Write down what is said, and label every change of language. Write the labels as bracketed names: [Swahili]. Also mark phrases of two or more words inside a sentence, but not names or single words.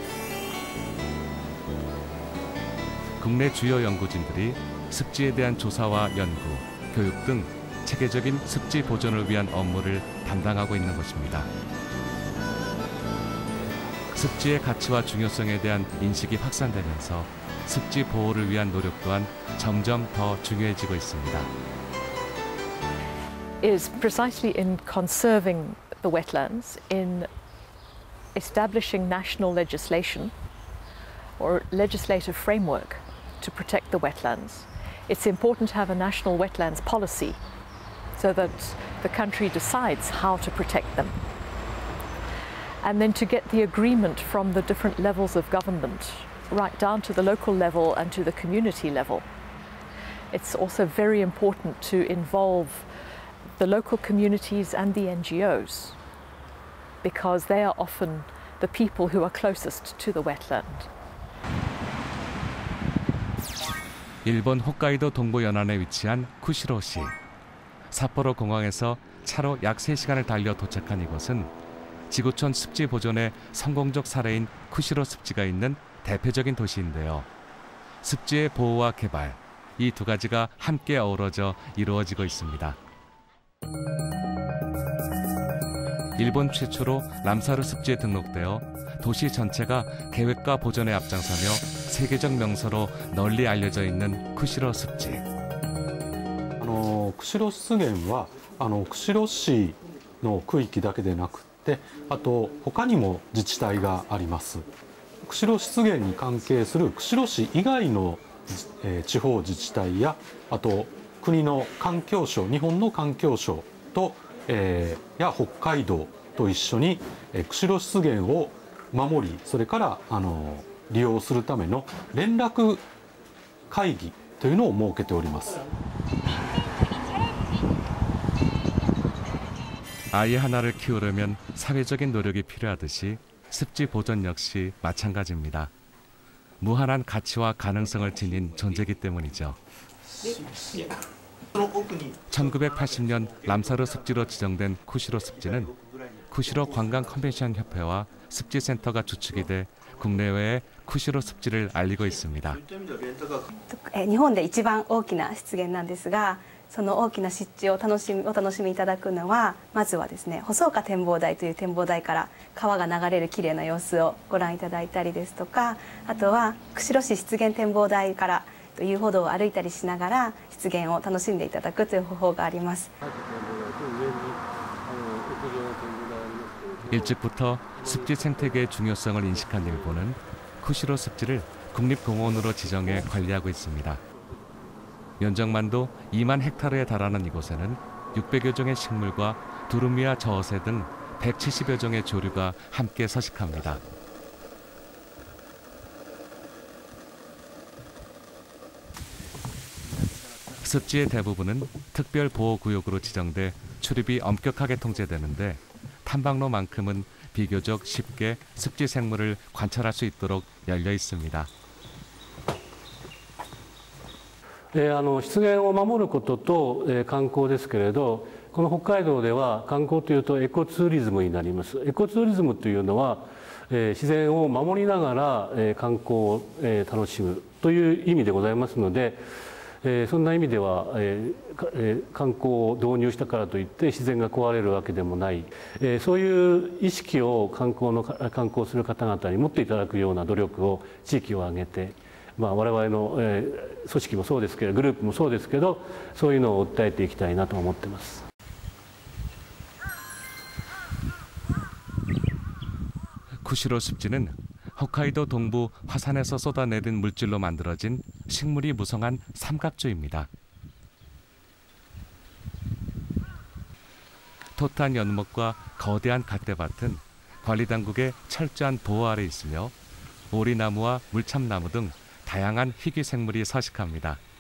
[Korean] 국내 주요 연구진들이 습지에 대한 조사와 연구, 교육 등 체계적인 습지 보존을 위한 업무를 담당하고 있는 것입니다. 습지의 가치와 중요성에 대한 인식이 확산되면서 습지 보호를 위한 노력 또한 점점 더 중요해지고 있습니다. [English] It is precisely in conserving the wetlands, in establishing national legislation or legislative framework to protect the wetlands. It's important to have a national wetlands policy so that the country decides how to protect them. And then to get the agreement from the different levels of government, right down to the local level and to the community level. It's also very important to involve the local communities and the NGOs, because they are often the people who are closest to the wetland. [Korean] 일본 홋카이도 동부 연안에 위치한 쿠시로시. 삿포로 공항에서 차로 약 3시간을 달려 도착한 이곳은 지구촌 습지 보존의 성공적 사례인 쿠시로 습지가 있는 대표적인 도시인데요. 습지의 보호와 개발, 이 두 가지가 함께 어우러져 이루어지고 있습니다. 일본 최초로 람사르 습지에 등록되어 도시 전체가 계획과 보존에 앞장서며 세계적 명소로 널리 알려져 있는 쿠시로 습지. [Japanese] 釧路湿原は釧路市の区域だけでなくってあと他にも自治体があります。釧路湿原に関係する釧路市以外の、地方自治体やあと国の環境省、日本の環境省と、や北海道と一緒に、釧路湿原を守り、それから利用するための連絡会議というのを設けております。 [Korean] 아이 하나를 키우려면 사회적인 노력이 필요하듯이 습지 보존 역시 마찬가지입니다. 무한한 가치와 가능성을 지닌 존재이기 때문이죠. 1980년 람사르 습지로 지정된 쿠시로 습지는 쿠시로 관광 컨벤션 협회와 습지센터가 주축이 돼 국내외에 쿠시로 습지를 알리고 있습니다. [Japanese] 日本で一番大きな湿原なんですが、その大きな湿地をお楽しみいただくのは、まずはですね、細岡展望台という展望台から川が流れる綺麗な様子をご覧いただいたりですとか、あとは釧路市湿原展望台から遊歩道を歩いたりしながら湿原を楽しんでいただくという方法があります。 [Korean] 일찍부터 습지 생태계의 중요성을 인식한 일본은 쿠시로 습지를 국립공원으로 지정해 관리하고 있습니다. 면적만도 2만 헥타르에 달하는 이곳에는 600여 종의 식물과 두루미와 저어새 등 170여 종의 조류가 함께 서식합니다. 습지의 대부분은 특별보호구역으로 지정돼 출입이 엄격하게 통제되는데 탐방로만큼은 비교적 쉽게 습지 생물을 관찰할 수 있도록 열려 있습니다. [Japanese] 湿原を守ることと、観光ですけれど、この北海道では観光というとエコツーリズムになります。エコツーリズムというのは、自然を守りながら、観光を、楽しむという意味でございますので、そんな意味では、観光を導入したからといって自然が壊れるわけでもない、そういう意識を観光する方々に持っていただくような努力を地域を挙げて、我々の、組織もそうですけど、グループもそうですけど、そういうのを訴えていきたいなと思っています。 [Korean] 쿠시로 습지는 홋카이도 동부 화산에서 쏟아내린 물질로 만들어진 식물이 무성한 삼각조입니다. 토탄 연못과 거대한 갓대밭은 관리당국의 철저한 보호 아래 있으며 오리나무와 물참나무 등 다양한 희귀 생물이 서식합니다.